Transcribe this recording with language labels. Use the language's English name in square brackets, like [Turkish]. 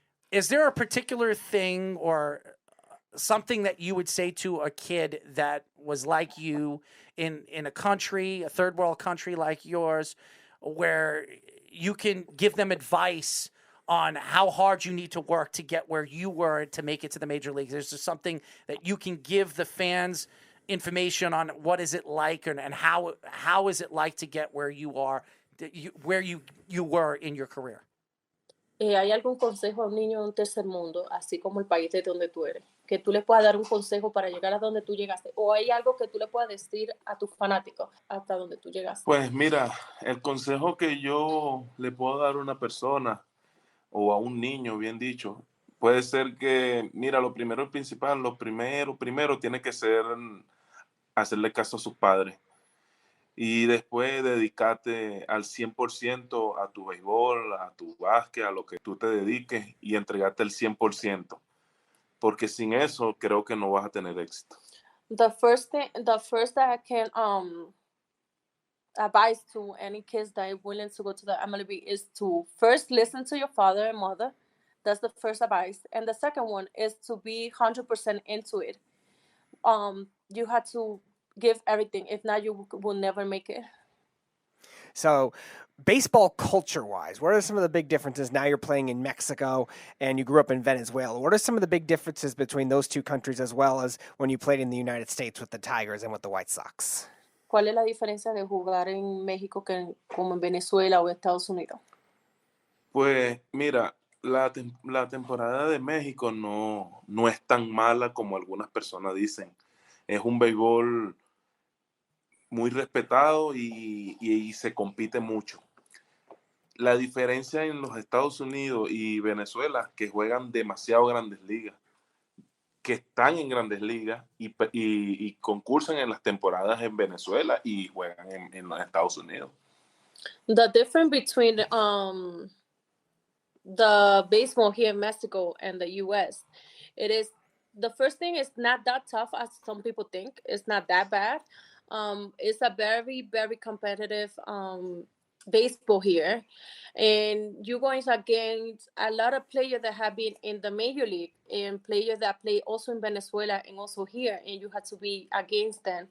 [English] Is there a particular thing or something that you would say to a kid that was like you in a country, a third world country like yours, where you can give them advice on how hard you need to work to get where you were to make it to the major leagues? There's just something that you can give the fans information on what is it like and how is it like to get where you are, where you were in your career? [Spanish] ¿Hay algún consejo a un niño de un tercer mundo, así como el país de donde tú eres, que tú le puedas dar un consejo para llegar a donde tú llegaste? ¿O hay algo que tú le puedas decir a tus fanáticos hasta donde tú llegaste? Pues mira, el consejo que yo le puedo dar a una persona o a un niño, bien dicho, puede ser que, mira, lo primero y principal, lo primero tiene que ser hacerle caso a sus padres. Y después dedicarte al 100% a tu béisbol, a tu básquet, a lo que tú te dediques y entregarte el 100%. Porque sin eso creo que no vas a tener éxito. [English] The first that I can advise to any kids that are willing to go to the MLB is to first listen to your father and mother. That's the first advice. And the second one is to be 100% into it. You have to give everything. If not, you will never make it. So, baseball culture-wise, what are some of the big differences? Now you're playing in Mexico and you grew up in Venezuela. What are some of the big differences between those two countries as well as when you played in the United States with the Tigers and with the White Sox? [Spanish] ¿Cuál es la diferencia de jugar en México como en Venezuela o Estados Unidos? Pues mira, La temporada de México no es tan mala como algunas personas dicen. Es un béisbol muy respetado y se compite mucho. La diferencia en los Estados Unidos y Venezuela, que juegan demasiado grandes ligas, que están en grandes ligas y concursan en las temporadas en Venezuela y juegan en los Estados Unidos. [English] The difference between the baseball here in Mexico and the U.S. It is the first thing is not that tough as some people think. It's not that bad. It's a very, very competitive baseball here, and you're going against a lot of players that have been in the major league and players that play also in Venezuela and also here, and you have to be against them.